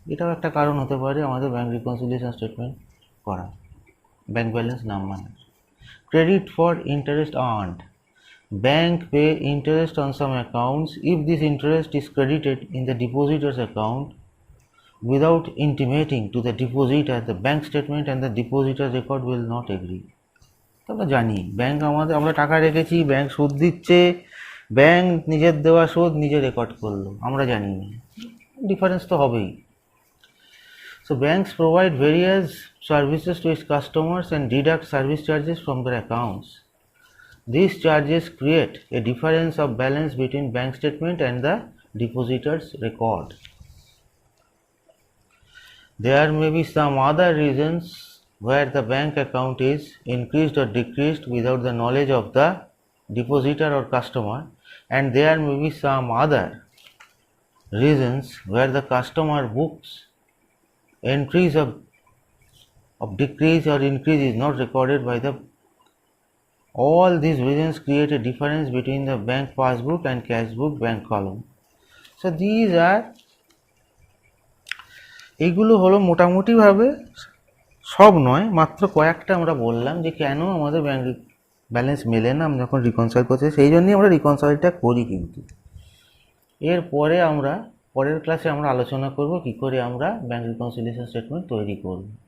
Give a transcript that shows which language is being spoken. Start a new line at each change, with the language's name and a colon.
Bangla: এটাও একটা কারণ হতে পারে আমাদের ব্যাংক রিকনসিলিয়েশন স্টেটমেন্ট করা, ব্যাংক ব্যালেন্স নাম মানে।
English: Credit for interest earned, bank pay interest on some accounts if this interest is credited in the depositor's account without intimating to the depositor. The bank statement and the depositor's record will not agree. আমরা জানি bank আমরা টাকা রেখেছি, bank সুদ দিচ্ছে, bank নিজের দেওয়া সুদ নিজে রেকর্ড করলো, আমরা জানি না, ডিফারেন্স তো হবেই। So banks provide various services to its customers and deduct service charges from their accounts. These charges create a difference of balance between bank statement and the depositor's record. There may be some other reasons where the bank account is increased or decreased without the knowledge of the depositor or customer, and there may be some other reasons where the customer books entries of decrease or increase is not recorded by the. All these reasons create a difference between the bank passbook and cash book bank column. So these are,
Bangla: এইগুলো হলো মোটামুটিভাবে, সব নয়, মাত্র কয়েকটা আমরা বললাম যে কেন আমাদের ব্যাংক ব্যালেন্স মেলে না আমরা যখন রিকনসাইল করছি, সেই জন্যই আমরা রিকনসাইলটা করি। কিন্তু এরপরে আমরা পরের ক্লাসে আমরা আলোচনা করব কী করে আমরা ব্যাংক রিকনসিলিয়েশন স্টেটমেন্ট তৈরি করব।